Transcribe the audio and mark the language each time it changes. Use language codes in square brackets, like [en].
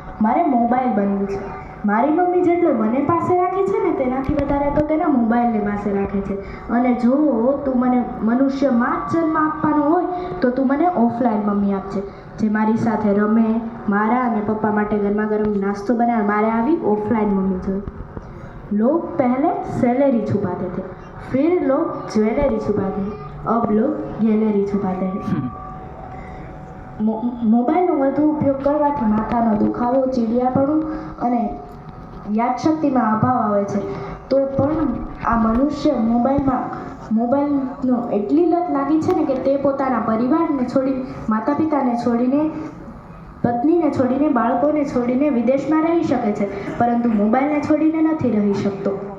[gu] મારે મોબાઈલ બનવું છે. મારી મમ્મી જેટલો મને પાસે રાખે છે ને તેનાથી વધારે તો તેના મોબાઈલને પાસે રાખે છે. અને જો તું મને મનુષ્યમાં જ જન્મ આપવાનો હોય તો તું મને ઓફલાઈન મમ્મી આપજે, જે મારી સાથે રમે, મારા અને પપ્પા માટે ગરમા ગરમ નાસ્તો બનાવે. મારે આવી ઓફલાઈન મમ્મી જોઈએ. [hi] लोग पहले सैलरी छुपाते थे, फिर लोग ज्वेलरी छुपाते हैं, अब लोग गैलरी छुपाते हैं. [gu] મોબાઈલનો વધુ ઉપયોગ કરવાથી માથાનો દુખાવો, ચીડિયાપણું અને યાદશક્તિમાં અભાવ આવે છે. તો પણ આ મનુષ્ય મોબાઈલનો એટલી લત લાગી છે ને કે તે પોતાના પરિવારને છોડી, માતા પિતાને છોડીને, પત્નીને છોડીને, બાળકોને છોડીને વિદેશમાં રહી શકે છે, પરંતુ મોબાઈલને છોડીને નથી રહી શકતો.